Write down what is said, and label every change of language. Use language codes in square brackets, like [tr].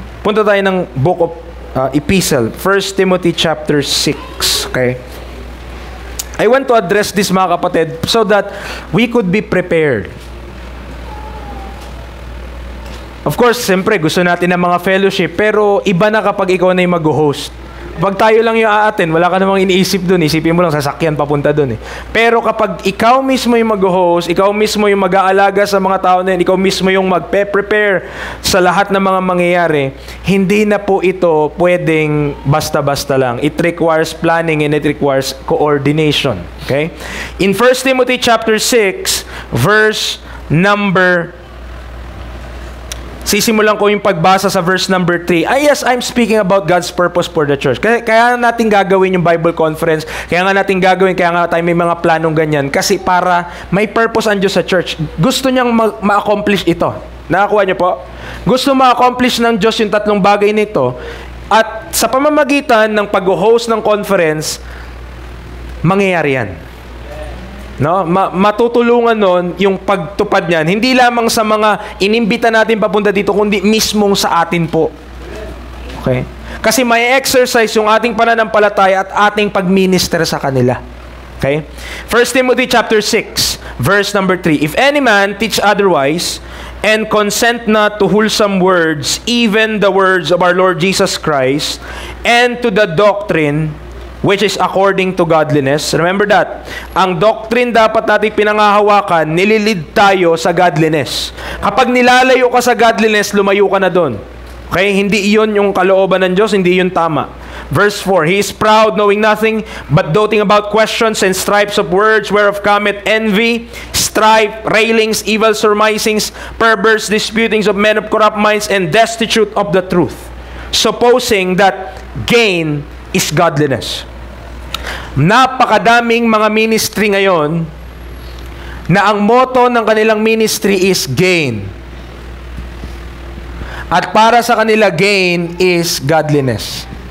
[tl] Punta tayo ng [en] book of Epistle, 1 Timothy chapter 6, okay? I want to address this, [tl] mga kapatid, [en] so that we could be prepared. Of course, [tl] siyempre, gusto natin ng mga fellowship, pero iba na kapag ikaw na yung mag-host. Pag tayo lang yung aatin, wala ka namang iniisip dun. Isipin mo lang, sasakyan papunta dun eh. Pero kapag ikaw mismo yung mag-host, ikaw mismo yung mag-aalaga sa mga tao na yun, ikaw mismo yung mag-prepare sa lahat ng mga mangyayari, hindi na po ito pwedeng basta-basta lang. [en] It requires planning and it requires coordination. Okay? In 1 Timothy chapter 6, verse number [tl] sisimulan ko yung pagbasa sa [en] verse number 3. Yes, I'm speaking about God's purpose for the church. [tl] Kaya natin gagawin yung Bible conference, kaya nga tayo may mga planong ganyan, kasi para may purpose ang Diyos sa church. Gusto niyang ma-accomplish ito. Nakakuha niyo po? Gusto ma-accomplish ng Diyos yung tatlong bagay nito, at sa pamamagitan ng pag-host ng conference, mangyayari yan. No? Matutulungan nun yung pagtupad niyan. Hindi lamang sa mga inimbita natin papunta dito, kundi mismong sa atin po. Okay? Kasi may exercise yung ating pananampalataya at ating pagminister sa kanila. Okay? [en] 1 Timothy chapter 6, verse number 3. If any man teach otherwise, and consent not to wholesome words, even the words of our Lord Jesus Christ, and to the doctrine which is according to godliness. Remember that. [tl] Ang doctrine dapat natin pinangahawakan, nililid tayo sa godliness. Kapag nilalayo ka sa godliness, lumayo ka na doon. Okay? Hindi iyon yung kalooban ng Diyos, hindi yun tama. [en] Verse 4, He is proud, knowing nothing, but doting about questions and stripes of words, whereof cometh envy, strife, railings, evil surmisings, perverse disputings of men of corrupt minds, and destitute of the truth, supposing that gain is godliness. [tl] Napakadaming mga ministry ngayon na ang motto ng kanilang ministry is gain. At para sa kanila, [en] gain is godliness.